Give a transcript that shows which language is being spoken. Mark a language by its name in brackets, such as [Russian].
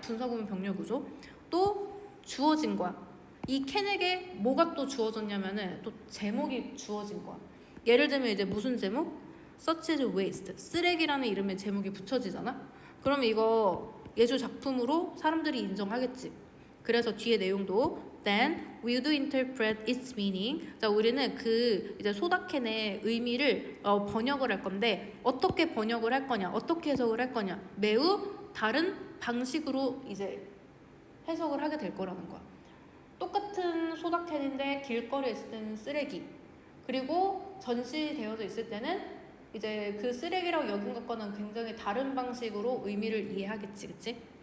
[Korean] 분사구문 병렬구조. 또 주어진 거야. 이 캔에게 뭐가 또 주어졌냐면은 또 제목이 주어진 거야. 예를 들면 이제 무슨 제목? [English] Such as waste. [Korean] 쓰레기라는 이름의 제목이 붙여지잖아. 그러면 이거 예술 작품으로 사람들이 인정하겠지. 그래서 뒤에 내용도 [English] Then we do interpret its meaning. [Korean] 자, 우리는 그 이제 소다캔의 의미를 번역을 할 건데 어떻게 번역을 할 거냐, 어떻게 해석을 할 거냐, 매우 다른 방식으로 이제 해석을 하게 될 거라는 거야. 똑같은 소다캔인데 길거리에 있을 때는 쓰레기, 그리고 전시되어져 있을 때는 이제 그 쓰레기라고 여긴 것과는 굉장히 다른 방식으로 의미를 이해하겠지, 그치?